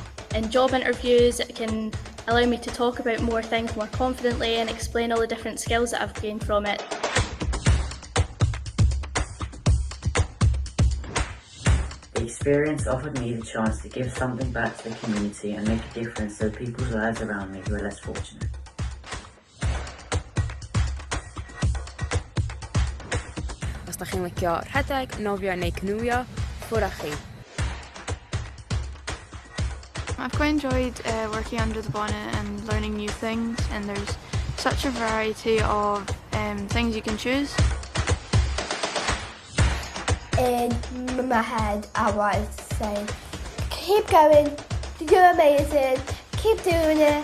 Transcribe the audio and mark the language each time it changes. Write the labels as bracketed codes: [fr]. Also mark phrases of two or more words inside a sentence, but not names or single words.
[en] In job interviews, it can allow me to talk about more things more confidently and explain all the different skills that I've gained from it. The experience offered me the chance to give something back to the community and make a difference to the people's lives around me who are less fortunate. [cy] Os da chi'n licio rhedeg, nofio neu canwio, ffwrdd â chi. [en] I've quite enjoyed working under the bonnet and learning new things, and there's such a variety of things you can choose. In my head, I was saying, keep going, you're amazing, keep doing it.